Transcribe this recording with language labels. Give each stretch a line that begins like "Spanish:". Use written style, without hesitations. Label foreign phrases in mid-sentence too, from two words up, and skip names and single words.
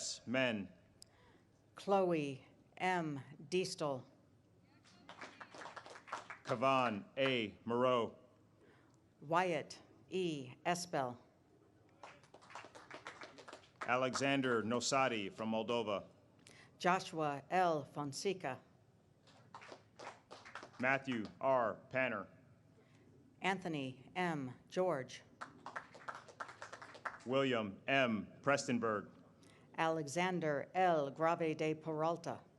English: Men. Chloe M. Diestel. Kavan A. Moreau. Wyatt E. Espel. Alexander Nosati from Moldova. Joshua L. Fonseca. Matthew R. Panner. Anthony M. George. William M. Prestenberg. Alexander L. Grave de Peralta.